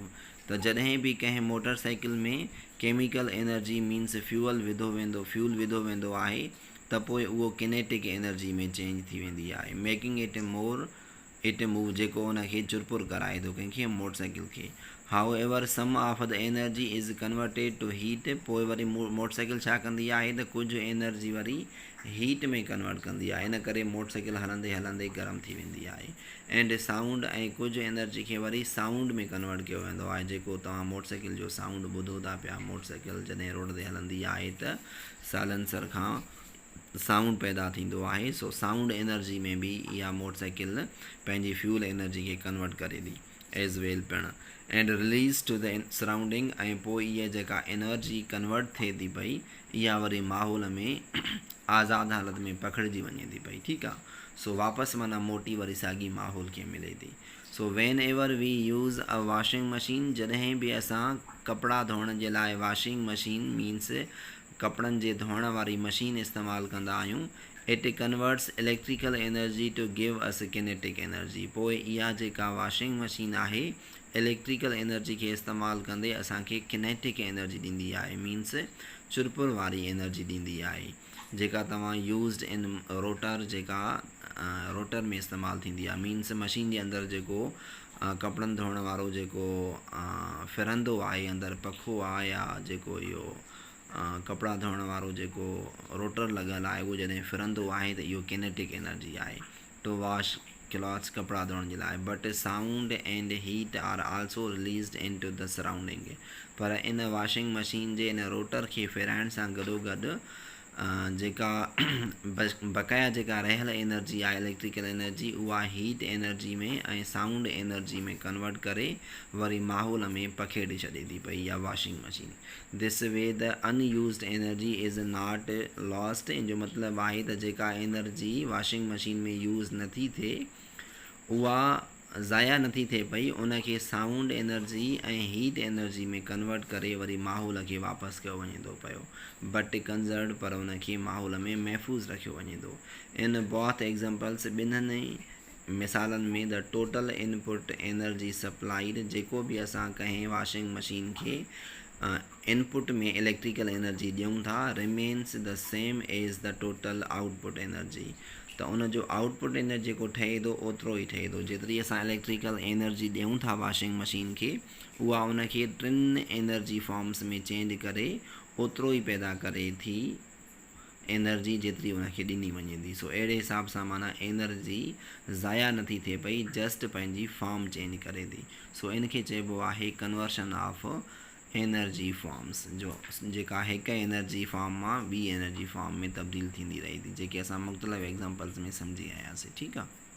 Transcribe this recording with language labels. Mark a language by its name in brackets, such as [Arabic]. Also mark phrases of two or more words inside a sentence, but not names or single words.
[Sindhi] त जॾहिं बि कंहिं [English] motor cycle [Sindhi] में [English] chemical energy means fuel [Sindhi] विधो वेंदो आहे, त पोइ उहो [English] kinetic energy [Sindhi] में चेंज थी वेंदी आहे, [English] making it move, [Sindhi] जेको उनखे चुरपुर कराए थो कंहिंखे [English] motor cycle [Sindhi] खे। [English] how ever some of the energy is converted to heat. [Sindhi] पोइ वरी [English] motor cycle [Sindhi] छा कंदी आहे त कुझु एनर्जी वरी हीट में कन्वर्ट कंदी आहे, इन करे [English] motor cycle [Sindhi] हलंदे हलंदे गरम थी वेंदी आहे। [English] and sound, [Sindhi] ऐं कुझु एनर्जी खे वरी साउंड में कन्वर्ट कयो वेंदो आहे, जेको तव्हां [English] motor cycle [Sindhi] जो साउंड ॿुधो था पिया। [English] motor cycle [Sindhi] जॾहिं रोड ते हलंदी आहे त साइलेंसर खां साउंड पैदा थींदो आहे। सो [English] sound energy [Sindhi] में बि इहा [English] motor cycle [Sindhi] पंहिंजी [English] fuel energy [Sindhi] खे कन्वर्ट करे थी [English] as well [Sindhi] पिणु, [English] and release to the surrounding. [Sindhi] ऐं पोइ इहा जेका [English] energy convert [Sindhi] थिए थी पई, इहा वरी माहौल में आज़ादु हालत में पखिड़िजी वञे थी पई। ठीकु आहे। सो वापसि माना मोटी वरी साॻी माहौल खे मिले थी। [English] so when ever we use a washing machine, [Sindhi] जॾहिं बि असां कपिड़ा धोइण जे लाइ [English] washing machine means [Sindhi] कपिड़नि जे धोइण वारी मशीन इस्तेमालु कंदा आहियूं, [English] it converts electrical energy to give us kinetic energy. [Sindhi] पोइ इहा जेका [English] washing machine [Sindhi] आहे [English] electrical energy [Sindhi] खे इस्तेमालु कंदे असांखे [English] kinetic energy [Sindhi] ॾींदी आहे, मीन्स चुरपुर वारी एनर्जी ॾींदी आहे, जेका तव्हां [English] used in rotor, [Sindhi] जेका रोटर में इस्तेमालु थींदी आहे। मीन्स मशीन जे अंदरि जेको कपिड़नि धोइण वारो जेको फिरंदो आहे, अंदरि पखो आहे, या जेको इहो कपिड़ा धोइण वारो जेको रोटर लॻल आहे, उहो जॾहिं फिरंदो आहे त इहो [English] kinetic energy [Sindhi] आहे, [English] to wash clothes, [Sindhi] कपिड़ा धोइण जे लाइ। [English] but sound and heat are also released in to the surrounding. [Sindhi] पर इन [English] washing machine [Sindhi] जे इन रोटर खे फिराइण सां गॾोगॾु जेका बक़ाया जेका रहियल एनर्जी आहे [English] electrical energy, [Sindhi] उहा [English] heat energy [Sindhi] में ऐं [English] sound energy [Sindhi] में कन्वर्ट करे वरी माहौल में पखेड़े छॾे थी पई इहा [English] washing machine. this way the unused energy is not lost. [Sindhi] इन जो मतिलबु आहे त जेका एनर्जी [English] washing machine [Sindhi] में यूज़ नथी थिए उहा ज़ाया नथी थिए पई, उनखे [English] sound energy [Sindhi] ऐं [English] heat energy [Sindhi] में कन्वर्ट करे वरी माहौल खे वापसि कयो वञे थो पियो, [English] but conserve, [Sindhi] पर उनखे माहौल में महफ़ूज़ रखियो वञे थो। [English] in both examples, [Sindhi] ॿिन्हिनि मिसालनि में [English] the total input energy supplied, [Sindhi] जेको बि असां कंहिं [English] washing machine [Sindhi] खे इनपुट में [English] electrical energy [Sindhi] ॾियूं था, [English] remains the same as the total output energy. [Sindhi] त उन जो [English] output energy [Sindhi] जेको ठहे थो ओतिरो ई ठहे थो। जेतिरी असां [English] electrical energy [Sindhi] ॾियूं था [English] washing machine [Sindhi] खे, उहा उनखे 3 [English] energy forms [Sindhi] में चेंज करे ओतिरो ई पैदा करे थी एनर्जी जेतिरी उनखे ॾिनी वञे थी। सो अहिड़े हिसाब सां माना एनर्जी ज़ाया नथी थिए पई, जस्ट पंहिंजी [English] form change [Sindhi] करे थी। सो इनखे चइबो आहे [English] conversion of energy forms, [Sindhi] जो जेका हिकु [English] energy form [Sindhi] मां ॿी [English] energy form [Sindhi] में तब्दील थींदी रहे थी, जेके असां मुख़्तलिफ़ एग्ज़ाम्पल्स में सम्झी आयासीं। ठीकु आहे।